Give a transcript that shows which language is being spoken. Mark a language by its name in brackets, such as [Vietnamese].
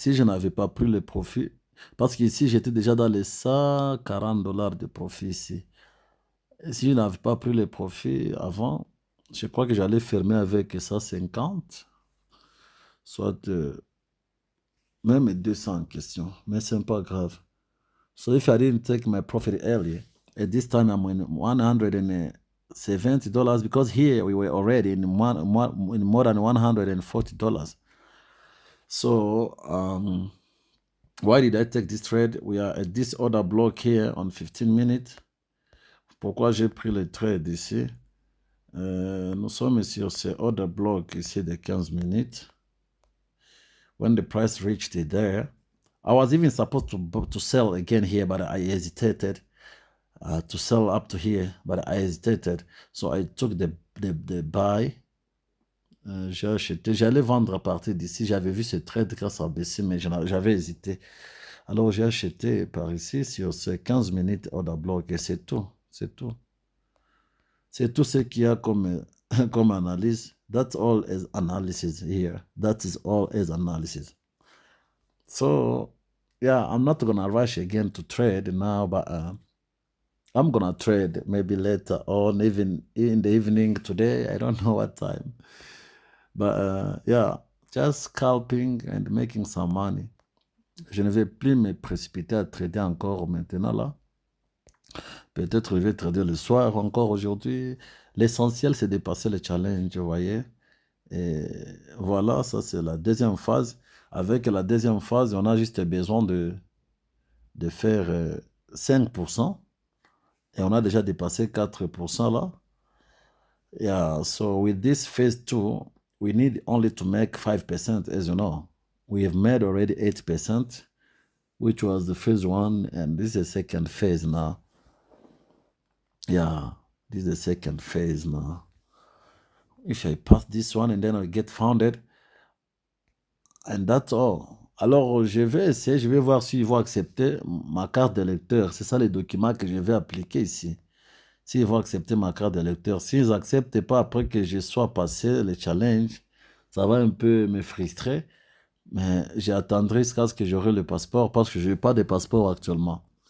[French] Si je n'avais pas pris le profit, parce qu'ici, j'étais déjà dans les 140 dollars de profit ici. Et si je n'avais pas pris le profit avant, je crois que j'allais fermer avec 150, soit même 200 questions. Mais ce n'est pas grave. [English] So if I didn't take my profit early, at this time I'm in $170 because here we were already in more than $140. So why did I take this trade? We are at this order block here on 15 minutes. [French] Pourquoi j'ai pris le trade ici? Nous sommes sur ce order block ici de 15 minutes. [English] When the price reached it there, I was even supposed to sell again here, but I hesitated to sell up to here, but I hesitated. So I took the buy. [French] J'ai acheté. J'allais vendre à partir d'ici. J'avais vu ce trade quand ça a baissé, mais j'avais hésité. Alors j'ai acheté par ici sur ces 15 minutes order block et c'est tout. C'est tout. C'est tout ce qu'il y a comme, comme analyse. [English] That's all is analysis here. That is all is analysis. So, yeah, I'm not going to rush again to trade now, but I'm going to trade maybe later on, even in the evening today. I don't know what time. But yeah, just scalping and making some money. [French] Je ne vais plus me précipiter à trader encore maintenant là. Peut-être je vais trader le soir encore aujourd'hui. L'essentiel, c'est de passer le challenge, vous voyez. Et voilà, ça c'est la deuxième phase. Avec la deuxième phase, on a juste besoin de faire 5%. Et on a déjà dépassé 4% là. [English] Yeah, so with this phase 2, we need only to make 5%, as you know. We have made already 8%, which was the phase 1, and this is the second phase now. Yeah, this is the second phase now. If I pass this one and then I get founded, and that's all. [French] Alors, je vais essayer, je vais voir s'ils vont accepter ma carte de lecteur. C'est ça les documents que je vais appliquer ici. S'ils vont accepter ma carte de lecteur. S'ils n'acceptent pas après que je sois passé le challenge, ça va un peu me frustrer. Mais j'attendrai jusqu'à ce que j'aurai le passeport parce que je n'ai pas de passeport actuellement.